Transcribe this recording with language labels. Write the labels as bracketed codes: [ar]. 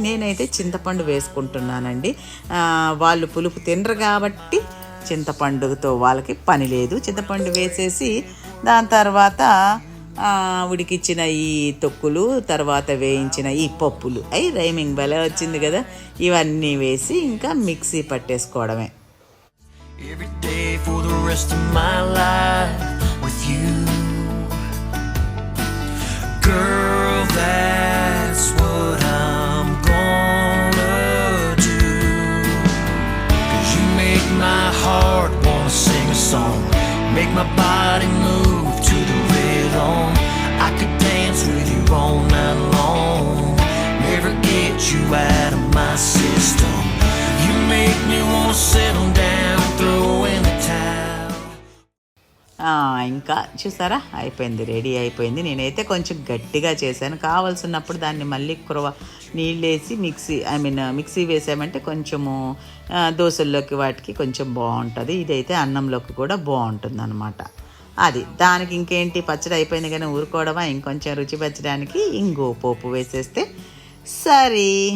[te] నేనైతే చింతపండు వేసుకుంటున్నానండి. వాళ్ళు పులుపు తినరు కాబట్టి చింతపండుతో వాళ్ళకి పని లేదు. చింతపండు వేసేసి దాని తర్వాత ఉడికిచ్చిన ఈ తొక్కులు, తర్వాత వేయించిన ఈ పప్పులు, రైమింగ్ భలే వచ్చింది కదా, ఇవన్నీ వేసి ఇంకా mixie పట్టేసుకోవడమే. [en] Every day for the rest of my life with you, girl, that's what I'm gonna do. 'Cause you make my heart wanna sing a song, make my body move to the rhythm. I could dance with you all night long, never get you out of my system. You make me wanna settle down, throw in the towel. [te] ఇంకా చూసారా అయిపోయింది, ready అయిపోయింది. నేనైతే కొంచెం గట్టిగా చేశాను, కావాల్సినప్పుడు దాన్ని మళ్ళీ నీళ్ళేసి మిక్సీ వేసామంటే కొంచెము దోశల్లోకి వాటికి కొంచెం బాగుంటుంది. ఇదైతే అన్నంలోకి కూడా బాగుంటుంది అనమాట. అది దానికి ఇంకేంటి, పచ్చడి అయిపోయింది కానీ ఊరుకోవడమా, ఇంకొంచెం రుచి పచ్చడానికి ఇంగో పోపు వేసేస్తే సరే.